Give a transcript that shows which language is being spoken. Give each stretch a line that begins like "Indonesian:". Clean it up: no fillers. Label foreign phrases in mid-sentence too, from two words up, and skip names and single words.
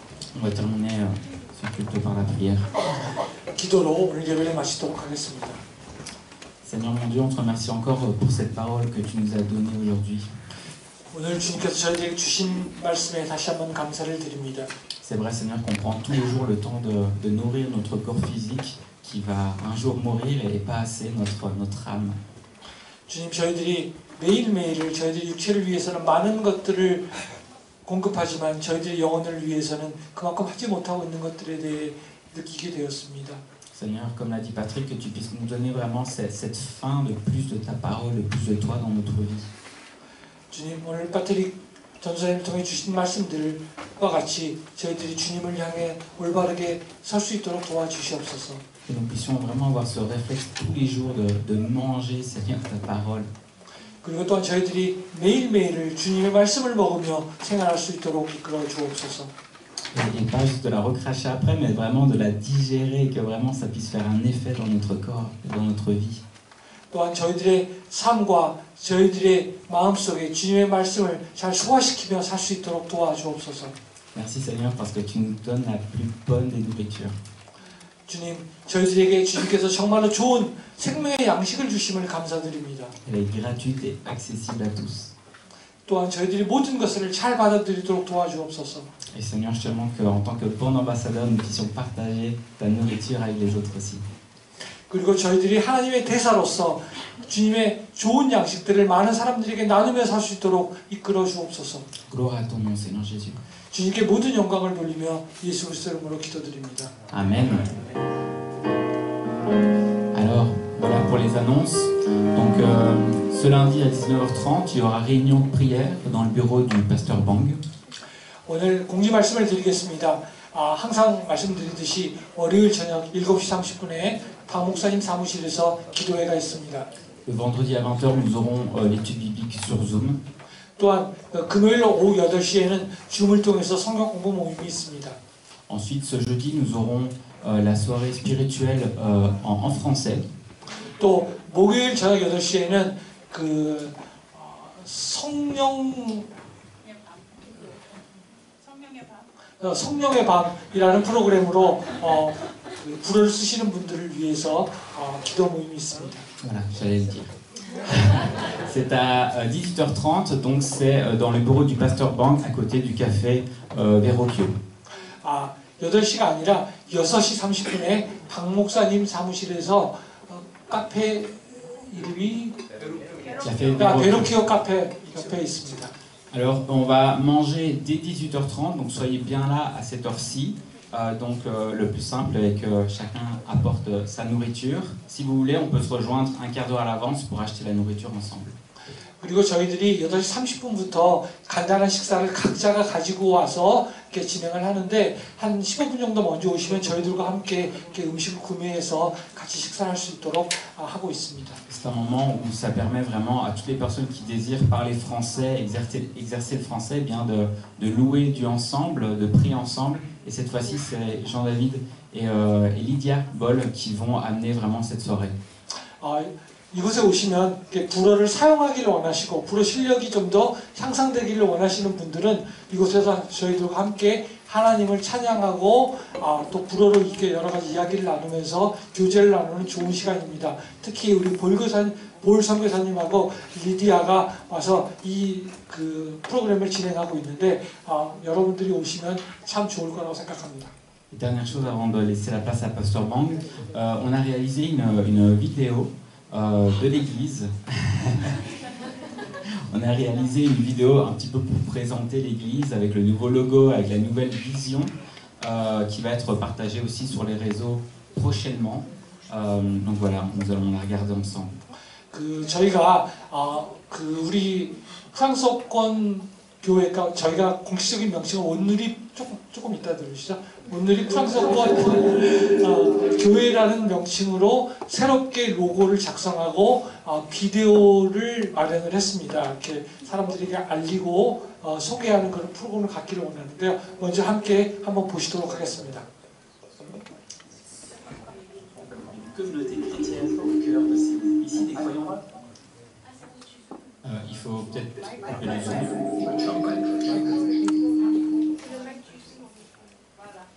French: On va terminer ce culte par la prière.
Korean: 기도로 오늘 예배를 마치도록 하겠습니다.
French: Seigneur mon Dieu, on te remercie encore pour cette parole que tu nous as donnée aujourd'hui.
Korean: 오늘 주님께서 저희에게 주신 말씀에 다시 한번 감사를 드립니다.
French: C'est vrai, Seigneur, qu'on prend tous les jours le temps de nourrir notre corps physique qui va un jour mourir et pas assez notre âme.
Korean: 주님, 저희들이 매일매일을 저희들이 육체를 위해서는 많은 것들을 공급하지만 저희들의 영혼을 위해서는 그만큼 하지 못하고 있는 것들에 대해 느끼게 되었습니다.
French: Seigneur, comme l'a dit Patrick, que tu puisses nous donner vraiment cette faim de plus de ta parole, de plus de toi dans notre vie.
Korean: 주님, 오늘 파트릭 전사님을 통해 주신 말씀들과 같이 저희들이 주님을 향해 올바르게 설 수 있도록 도와주시옵소서.
French: Que nous puissions vraiment avoir ce réflexe tous les jours de manger, Seigneur, ta parole.
Korean: 그리고 또한 저희들이 매일매일을 주님의 말씀을 먹으며 생활할 수 있도록 이끌어 주옵소서.
French: Et pas juste de la recracher après, mais vraiment de la digérer, que vraiment ça puisse faire un effet dans notre corps, dans notre vie.
Korean: 또한 저희들의 삶과 저희들의 마음속에 주님의 말씀을 잘 소화시키며 살 수 있도록 도와주옵소서.
French: Merci Seigneur parce que tu nous donnes la plus bonne des nourritures.
Korean: 주님, 저희들에게 주님께서 정말로 좋은 생명의 양식을 주심을 감사드립니다.
French: Elle est gratuite et accessible à tous.
Korean: 또한 저희들이 모든 것을 잘 받아들이도록 도와주옵소서.
French: Et Seigneur, je te demande qu'en tant que bon ambassadeur, nous puissions partager ta nourriture avec les autres aussi.
Korean: 그리고 저희들이 하나님의 대사로서 주님의 좋은 양식들을 많은 사람들에게 나누며 살 수 있도록 이끌어 주옵소서.
French: Gloire à ton nom, Seigneur Jésus.
Korean: 주님께 모든 영광을 돌리며 예수 그리스도의 이름으로 기도드립니다.
French: Amen. Alors, voilà pour les annonces. Donc, ce lundi à 19h30, il y aura réunion de prière dans le bureau du pasteur Bang.
Korean: 오늘 공지 말씀을 드리겠습니다. 항상 말씀드리듯이 월요일 저녁 7시 30분에 박 목사님 사무실에서 기도회가 있습니다.
French: Le vendredi à 20h, nous aurons l'étude biblique sur Zoom.
Korean: 또한 금요일 오후 8시에는 줌을 통해서 성경 공부 모임이 있습니다.
French: Ensuite, ce jeudi, nous aurons la soirée spirituelle en français.
Korean: 또 목요일 저녁 8시에는 성령의 밤이라는 프로그램으로 불을 쓰시는 분들을 위해서 기도 모임이 있습니다.
French: Voilà, j'allais le dire. C'est à 18h30, donc c'est dans le bureau du pasteur Bang, à côté du café Verrocchio.
Korean: 8시가 아니라 6시 30분에 박 목사님 사무실에서 카페 이름이 베로키오 카페 옆에 있습니다.
French: Alors, on va manger dès 18h30, donc soyez bien là à cette heure-ci. Donc, le plus simple est que chacun apporte sa nourriture. Si vous voulez, on peut se rejoindre un quart d'heure à l'avance pour acheter la nourriture ensemble.
Korean: 그리고 저희들이 8시 30분부터 간단한 식사를 각자가 가지고 와서 이렇게 진행을 하는데 한 15분 정도 먼저 오시면 저희들과 함께 이렇게 음식을 구매해서 같이 식사할 수 있도록 하고 있습니다.
French: C'est un moment où ça permet vraiment à toutes les personnes qui désirent parler français, exercer le français, eh bien de louer Dieu ensemble, de prier ensemble. Et cette fois-ci, c'est Jean-David et Lydia Boll qui vont amener vraiment cette soirée.
Korean: 이곳에 오시면 불어를 사용하기를 원하시고 불어 실력이 좀 더 향상되기를 원하시는 분들은 이곳에서 저희들과 함께 하나님을 찬양하고 또 불어로 이렇게 여러 가지 이야기를 나누면서 교제를 나누는 좋은 시간입니다. 특히 우리 볼 선교사님하고 리디아가 와서 이 프로그램을 진행하고 있는데 여러분들이 오시면 참 좋을 거라고 생각합니다.
French: Dernière chose avant de laisser la place à Pasteur Bang, on a réalisé une vidéo de l'église. On a réalisé une vidéo un petit peu pour présenter l'église avec le nouveau logo, avec la nouvelle vision qui va être partagée aussi sur les réseaux prochainement. Donc voilà, nous allons la regarder ensemble.
Korean: 저희가 우리 프랑스어권 교회가 저희가 공식적인 명칭은 온누리 조금 이따 들으시죠. 온누리 프랑스어권 교회라는 명칭으로 새롭게 로고를 작성하고 비디오를 마련을 했습니다. 이렇게 사람들에게 알리고 소개하는 그런 프로그램을 갖기를 원하는데요. 먼저 함께 한번 보시도록 하겠습니다.
French: Communauté chrétienne au cœur de Séoul. Ici, des croyants. Il faut peut-être couper le son.